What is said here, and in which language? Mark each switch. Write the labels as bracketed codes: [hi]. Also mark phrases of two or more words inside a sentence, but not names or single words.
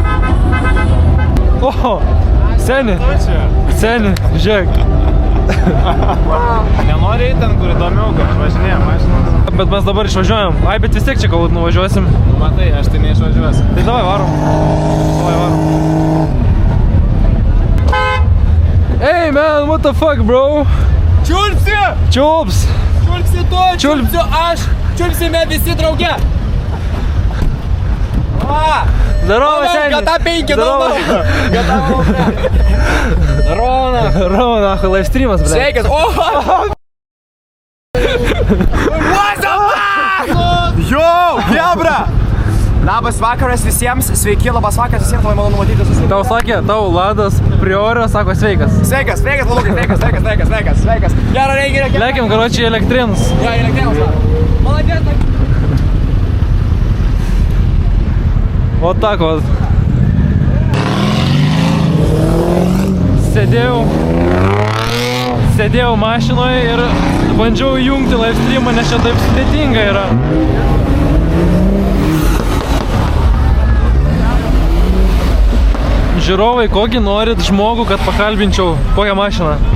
[lt] Oho, seni, žiūrėk. Nenori eiti ten, kur įdomiau, kad važinėjam mašinas. Bet mes dabar išvažiuojam. Ai, bet vis tiek čia galbūt nuvažiuosim. Matai, aš tai neišvažiuosiu. Tai davai varom. [en] Hey man, what the fuck, bro? [lt] Čiulpsi! Čiulps! Čiulpsi tu, čiulpsiu aš, čiulpsime visi drauge. [ru] Здорово, Сеня! Gata 5, Gata Здорово, нахуй, лайвстримас, блядь. [lt] Sveikas, oho! [en] What's up? Yo, Hebra! [lt] Labas vakaras visiems, sveiki, labas vakaras visiems, labai malonu matyti visus. Tau sakė, tau Ladas Priorio sako sveikas. Sveikas, Lalukai, sveikas. Gerą renginį. Lekiam, karočiai, į Elektrėnus. Jo, į Elektrėnus. [ru] Молодец. Вот так вот. [lt] Sėdėjau mašinoje ir bandžiau įjungti livestreamą, nes čia taip sudėtinga yra. Žiūrovai, kokį norit žmogų, kad pakalbinčiau kokią mašiną?